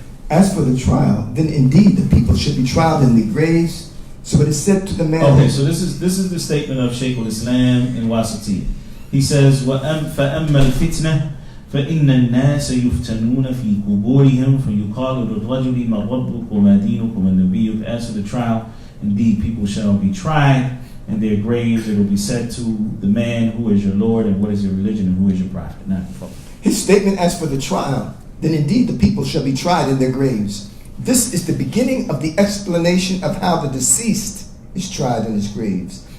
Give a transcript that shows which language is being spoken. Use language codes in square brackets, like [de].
[en] As for the trial, then indeed the people should be trialed in the graves. So it is said to the man. Okay, so this is the statement of Shaykh al-Islam in Wasitiyah. He says, [ar] فَأَمَّا الْفِتْنَةِ فإن الناس يفتنون في قبورهم فيقال للرجل ما ربك وما دينك وما نبيك. [en] As for the trial, indeed people shall be tried in their graves. It will be said to the man, who is your Lord and what is your religion and who is your prophet. Not his statement as for the trial, then indeed the people shall be tried in their graves. This is the beginning of the explanation of how the deceased is tried in his graves.